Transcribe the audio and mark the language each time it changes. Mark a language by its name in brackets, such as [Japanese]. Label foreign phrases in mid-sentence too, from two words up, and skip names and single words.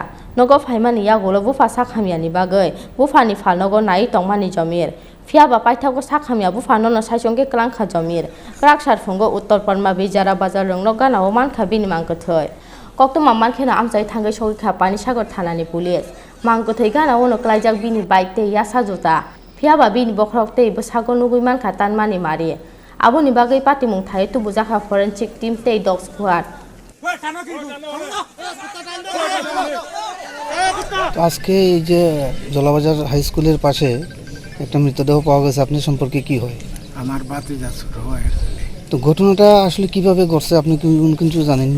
[Kok Borok] nogo phaimani yagolo bufa sakhamya ni bagoi bufani falnogo nai tongmani jamir Fiaba paithago sakhamya bufano no saisongge klangkha jamir krak sarphongo uttar padma bijara bazar ronglok ganao mankhabini mangkothoi koktoma mankhena amchai thangai sogikha panisagar thanani police mangkothoi ganao no klaijak bini bike te yasa jota Fiaba bini bokrok tei bosago nugui mankha tanmani mari aboni bagai patimung thai Butharjakha [English] forensic team [Kok Borok] tei [English] dog squad [Bangla] আজকে এই যে জলাবাজার হাই স্কুলের পাশে একটা মৃতদেহ পাওয়া গেছে আপনি সম্পর্কে কি হয় আমার ভাতিজা ছোট হয় তো ঘটনাটা আসলে কিভাবে ঘটছে আপনি কি কিছু জানেননি